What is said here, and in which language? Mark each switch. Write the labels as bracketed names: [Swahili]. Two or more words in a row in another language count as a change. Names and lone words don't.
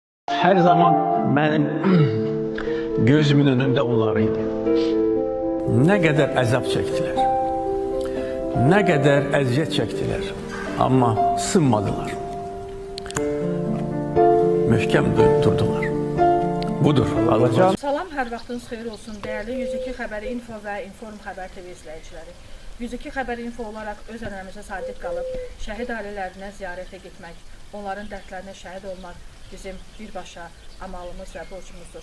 [Turkish] Her zaman benim gözümün önünde onlar idi. Ne kadar əzab çəkdilər, ne kadar əziyyət çəkdilər, amma sınmadılar. [Azerbaijani] Möhkəm durdular. Budur. Alacağım. Salam, hər vaxtınız xeyir olsun dəyərli 102 Xəbər Info və Inform Xəbər TV izləyiciləri. 102 Xəbər Info olaraq öz ənəmizə sadiq qalıb, şəhid ailələrinə ziyarətə getmək, onların dərdlərinə şəhid olmaq bizim birbaşa amalımız və borcumuzdur.